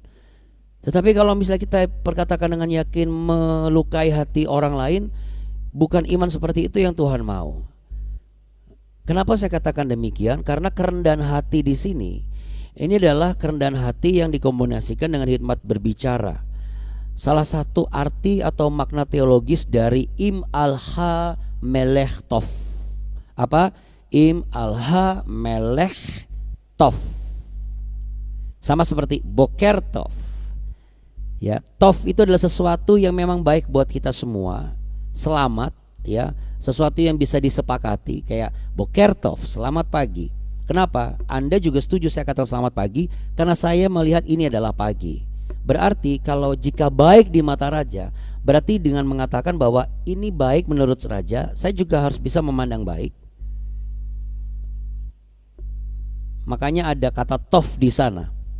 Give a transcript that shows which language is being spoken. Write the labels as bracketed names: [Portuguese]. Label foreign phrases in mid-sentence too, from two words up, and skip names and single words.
[Indonesian] Tetapi kalau misalnya kita perkatakan dengan yakin melukai hati orang lain, bukan iman seperti itu yang Tuhan mau. Kenapa saya katakan demikian? Karena kerendahan hati di sini, ini adalah kerendahan hati yang dikombinasikan dengan hikmat berbicara. Salah satu arti atau makna teologis dari [Hebrew] אם על המלך טוב. [Indonesian] Apa? [Hebrew] אם על המלך טוב. [Indonesian] Sama seperti [Hebrew] בוקר טוב. [Indonesian] Ya, tov itu adalah sesuatu yang memang baik buat kita semua. Selamat, ya, sesuatu yang bisa disepakati, kayak [Hebrew] בוקר טוב, [Indonesian] selamat pagi. Kenapa? Anda juga setuju saya katakan selamat pagi karena saya melihat ini adalah pagi. Berarti kalau jika baik di mata raja, berarti dengan mengatakan bahwa ini baik menurut raja, saya juga harus bisa memandang baik. Makanya ada kata tof di sana.